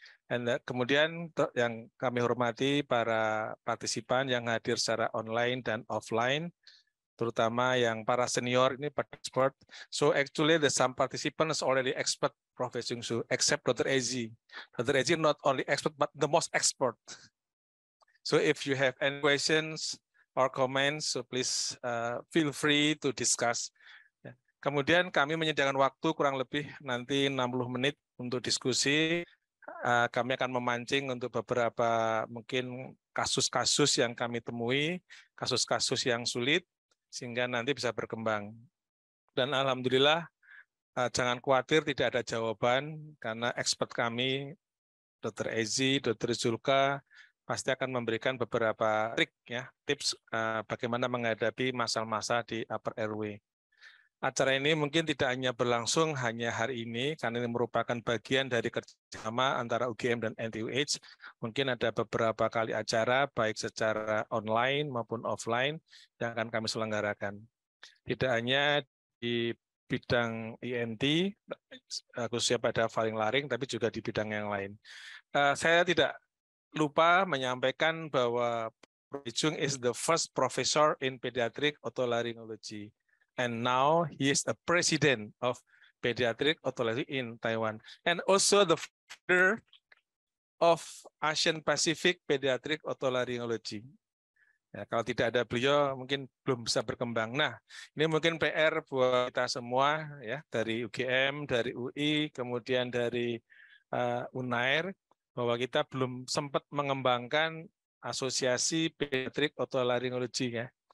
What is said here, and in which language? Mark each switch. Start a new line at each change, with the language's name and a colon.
Indonesian: And kemudian yang kami hormati para partisipan yang hadir secara online dan offline, terutama yang para senior ini para expert.
English: So actually the some participants already expert, Professor Chung, except Dr. Ezi. Dr. Ezi not only expert but the most expert. So if you have any questions or comments, so please feel free to discuss.
Indonesian: Kemudian kami menyediakan waktu kurang lebih nanti 60 menit untuk diskusi. Kami akan memancing untuk beberapa mungkin kasus-kasus yang kami temui, kasus-kasus yang sulit, sehingga nanti bisa berkembang. Dan alhamdulillah, jangan khawatir tidak ada jawaban, karena expert kami, Dr. Ezi, Dr. Zulka, pasti akan memberikan beberapa trik, ya, tips bagaimana menghadapi masalah-masalah di upper airway. Acara ini mungkin tidak hanya berlangsung hanya hari ini, karena ini merupakan bagian dari kerjasama antara UGM dan NTUH. Mungkin ada beberapa kali acara, baik secara online maupun offline, yang akan kami selenggarakan. Tidak hanya di bidang ENT, khususnya pada faring-laring, tapi juga di bidang yang lain. Saya tidak lupa menyampaikan bahwa Prof.
English: Chung is the first professor in pediatric otolaryngology. And now he is the president of Pediatric Otolaryngology in Taiwan. And also the founder of Asian Pacific Pediatric Otolaryngology.
Indonesian: Ya, kalau tidak ada beliau mungkin belum bisa berkembang. Nah, ini mungkin PR buat kita semua, ya, dari UGM, dari UI, kemudian dari UNAIR, bahwa kita belum sempat mengembangkan asosiasi Pediatric Otolaryngology, ya.